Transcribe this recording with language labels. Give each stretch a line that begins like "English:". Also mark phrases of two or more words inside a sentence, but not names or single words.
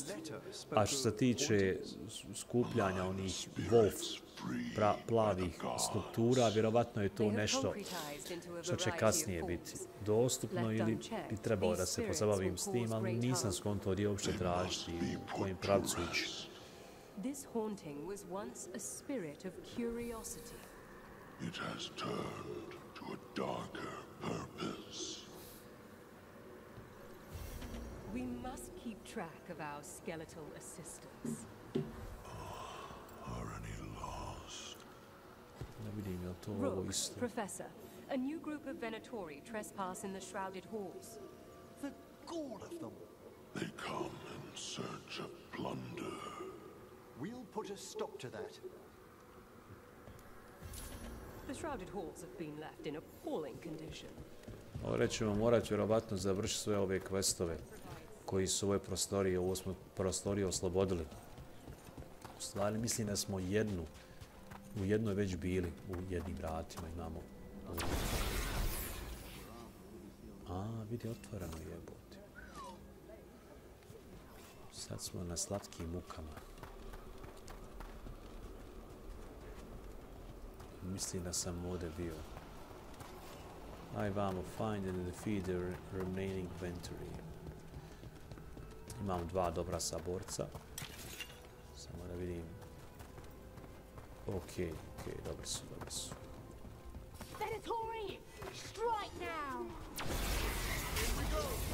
Bosnian: A što se tiče skupljanja onih wolf plavih struktura, vjerovatno je to nešto što će kasnije biti dostupno ili bi trebalo da se pozabavim s tim, ali nisam skontao gdje uopće tražiti u kojem pravcu ići.
English: This haunting was once a spirit of curiosity. It has turned to a darker purpose. We must keep track of our skeletal assistants. Are any lost?
Bosnian: Ne vidim je to ovo isto.
English: Professor, a new group of Venatori trespass in the shrouded halls. The gall of them! They come in search of plunder. We'll put a stop to that. The shrouded halls have been left in appalling condition.
Bosnian: Ovdje ćemo morati vjerovatno završiti sve ove questove koji su ove prostorije oslobodili. U stvari mislim da smo u jednoj već bili, u jednim vratima imamo. A, vidi, otvoreno jebote. Sad smo na slatkim mukama. Mislim da sam ovdje bio. Aj vamo,
English: find and defeat the remaining Venturi.
Bosnian: Imam 2 dobra saborca. Samo da vidim. Ok, dobri su.
English: Venatori, strike now! Here we go!